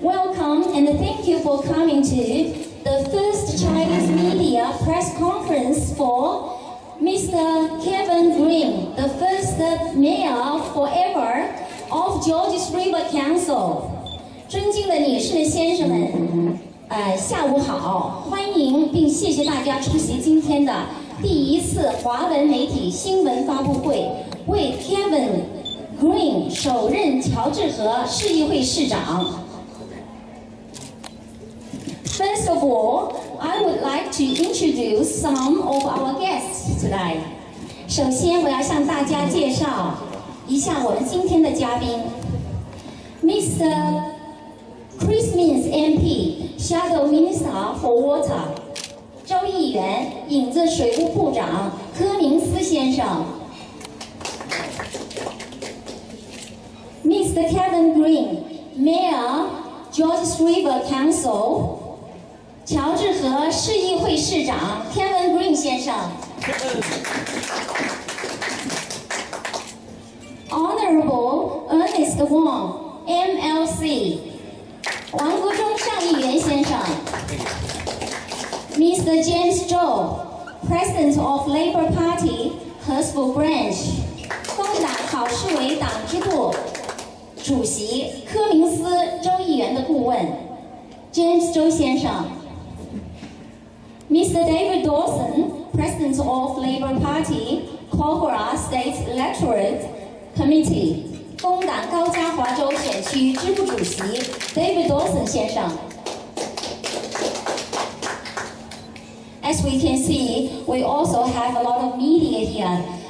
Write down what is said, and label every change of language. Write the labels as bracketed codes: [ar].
[en] Welcome and thank you for coming to the first Chinese media press conference for Mr. Kevin Green, the first mayor forever of Georges River Council. [zh] 尊敬的女士、先生们，下午好，欢迎并谢谢大家出席今天的第一次华文媒体新闻发布会，为 Kevin Green 首任乔治河市议会市长。 [en] First of all, I would like to introduce some of our guests today. [zh] 首先，我要向大家介绍一下我们今天的嘉宾 ，Mr. [en] Chris Minns MP, Shadow Minister for Water. [zh] 州议员，影子水务部长柯明斯先生。 [en] Mr. Kevin Green, Mayor, Georges River Council. [zh] 乔治河市议会市长 Kevin Green 先生。 [en] Honorable Ernest Wong, MLC. [zh] 王国忠上议员先生。Mr. [en] James Zhou, President of Labour Party, Hurstville Branch. [zh] 工党考试委党支部主席柯明斯州议员的顾问 James 周先生。 [en] Mr. David Dawson, President of Labour Party, Kogarah State Electorate Committee. [zh] 工党高嘉华州选区支部主席 David Dawson 先生。 [en] As we can see, we also have a lot of media here.